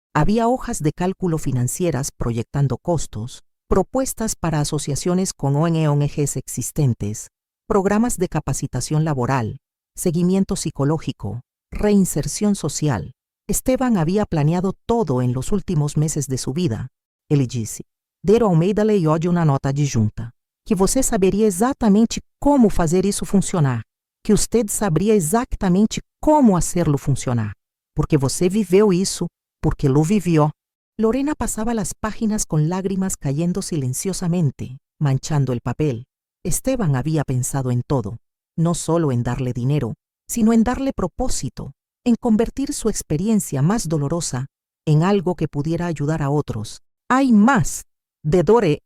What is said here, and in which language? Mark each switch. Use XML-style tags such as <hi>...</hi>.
<es>Había hojas de cálculo financieras proyectando costos, propuestas para asociaciones con ONGs existentes, programas de capacitación laboral, seguimiento psicológico, reinserción social. Esteban había planeado todo en los últimos meses de su vida.</es> <pt>Ele disse: Dr. Almeida leu de uma nota adjunta, que você saberia exatamente como fazer isso funcionar,</pt> <es>que usted sabria exatamente como hacerlo funcionar,</es> <pt>porque você viveu isso,</pt> <es>porque lo vivió. Lorena pasaba las páginas con lágrimas cayendo silenciosamente, manchando el papel. Esteban había pensado en todo, no solo en darle dinero, sino en darle propósito, en convertir su experiencia más dolorosa en algo que pudiera ayudar a otros. ¡Hay más! Dr.</es>